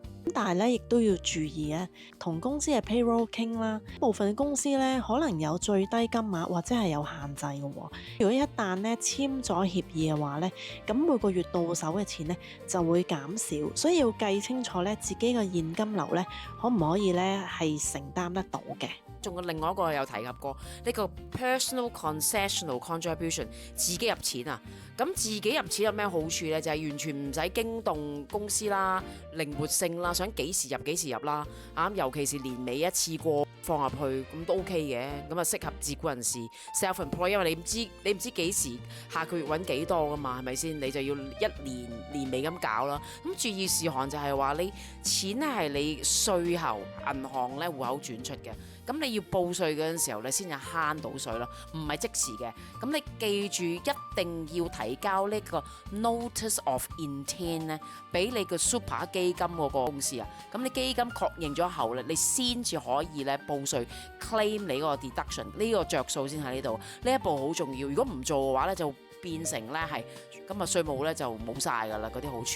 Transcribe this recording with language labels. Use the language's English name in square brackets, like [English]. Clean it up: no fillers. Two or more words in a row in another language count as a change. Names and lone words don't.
[Cantonese] 但係咧亦都要注意啊，同公司嘅 payroll 傾啦，部分公司咧可能有最低金額或者係有限制嘅喎。如果一旦咧簽咗協議嘅話咧，咁每個月到手嘅錢咧就會減少，所以要計清楚咧自己嘅現金流咧可唔可以咧係承擔得到嘅。仲有另外一個有提及過呢個 [English] personal concessional contribution， [Cantonese] 自己入錢啊。咁自己入錢有咩好處呢？就係完全唔使驚動公司啦，靈活性啦，想幾時入幾時入啦。尤其是年尾一次過放入去，咁都 OK 嘅。咁啊適合自僱人士 self-employed，因為你唔知幾時下個月揾幾多噶嘛，係咪先？你就要一年尾咁搞啦。咁注意事項就係話你錢咧係你稅後銀行咧戶口轉出嘅。咁你要報稅嗰陣時候，你先至慳到稅咯，唔係即時嘅。咁你記住一定要提交呢個 [English] notice of intent [Cantonese] 咧，俾你個 super 基金嗰個公司啊。咁你基金確認咗後咧，你先至可以咧報稅 claim 你嗰個 deduction， 呢個着數先喺呢度。呢一步好重要，如果唔做嘅話咧，就變成咧係咁啊稅務咧就冇晒㗎啦，嗰啲好處。